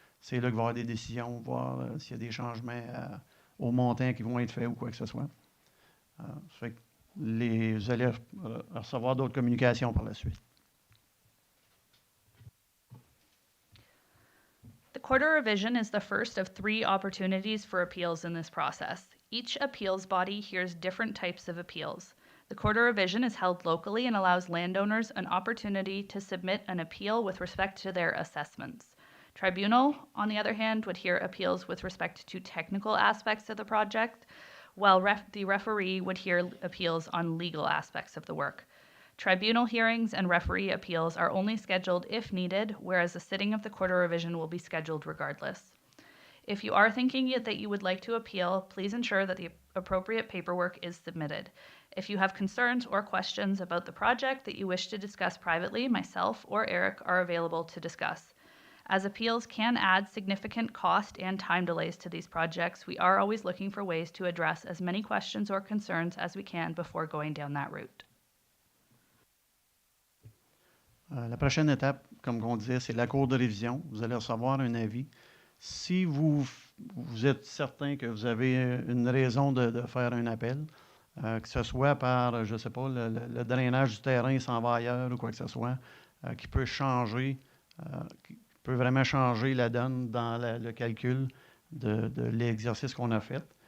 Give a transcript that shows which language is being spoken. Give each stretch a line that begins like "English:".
French: C'est là qu'il va y avoir des décisions, voir s'il y a des changements au montant qui vont être faits ou quoi que ce soit. Ça fait que vous allez recevoir d'autres communications par la suite.
English: The quarter revision is the first of 3 opportunities for appeals in this process. Each appeals body hears different types of appeals. The quarter revision is held locally and allows landowners an opportunity to submit an appeal with respect to their assessments. Tribunal, on the other hand, would hear appeals with respect to technical aspects of the project, while the referee would hear appeals on legal aspects of the work. Tribunal hearings and referee appeals are only scheduled if needed, whereas a sitting of the quarter revision will be scheduled regardless. If you are thinking that you would like to appeal, please ensure that the appropriate paperwork is submitted. If you have concerns or questions about the project that you wish to discuss privately, myself or Eric are available to discuss. As appeals can add significant cost and time delays to these projects, we are always looking for ways to address as many questions or concerns as we can before going down that route.
French: La prochaine étape, comme on disait, c'est la cour de révision. Vous allez recevoir un avis. Si vous êtes certain que vous avez une raison de faire un appel, que ce soit par, je ne sais pas, le drainage du terrain s'en va ailleurs ou quoi que ce soit, qui peut changer, qui peut vraiment changer la donne dans le calcul de l'exercice qu'on a fait.